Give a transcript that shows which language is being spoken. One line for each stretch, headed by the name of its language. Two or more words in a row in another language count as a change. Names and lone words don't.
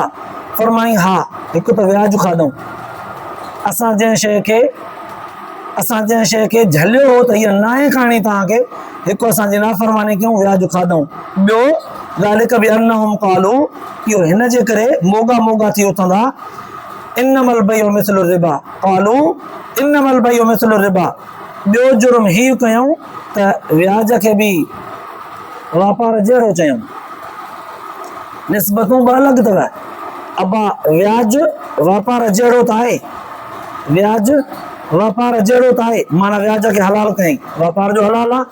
Sindhi: फरमाई हा हिकु त व्याज खाधऊं, असां जंहिं शइ खे झलियो हो त हीअ नाहे खाइणी तव्हांखे, हिकु असांजी नाफ़रमानी कयूं व्याज खाधऊं। ॿियो
Arabic: ذلك بأنهم قالوا,
Sindhi: इहो हिन जे करे मोगा मोगा थी उथंदा
Arabic: إنما البيع مثل الربا قالوا إنما البيع مثل الربا.
Sindhi: ॿियो जुर्म हीउ कयूं त व्याज खे बि वापार जहिड़ो चयूं, निस्बतूं बि अलॻि अथव। अबा व्याज वापार जहिड़ो त आहे, व्याज वापार जहिड़ो त आहे माना व्याज खे हलाल कयईं, वापार जो हलाल आहे।